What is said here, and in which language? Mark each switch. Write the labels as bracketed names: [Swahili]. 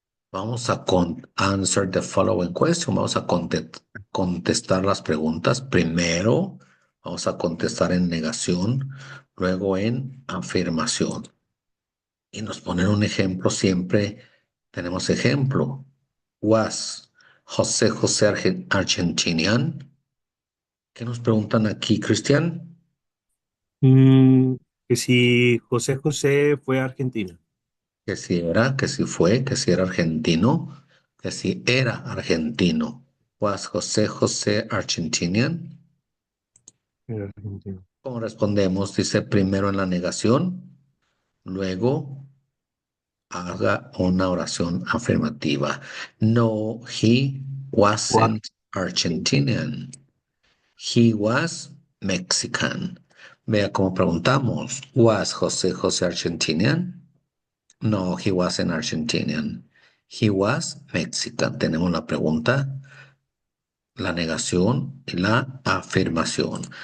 [Spanish] Vamos a [English] answer the following question. [Spanish] Vamos a contestar las preguntas. Primero, vamos a contestar en negación, luego en afirmación. Y nos ponen un ejemplo siempre. Tenemos ejemplo. [English] Was José Argentinian. [Spanish] ¿Qué nos preguntan aquí, Cristian? Mm, que si José José fue a Argentina. Que si era, que si fue, que si era argentino, que si era argentino. [English] Was José Argentinian. [Spanish] Era argentino. ¿Cómo respondemos? Dice primero en la negación, luego haga una oración afirmativa. [English] No, he What? wasn't Argentinian. He was Mexican. [Spanish] Vea cómo preguntamos. [English] ¿Was José Argentinian? No, he wasn't Argentinian. He was Mexican. [Spanish] Tenemos la pregunta, la negación y la afirmación.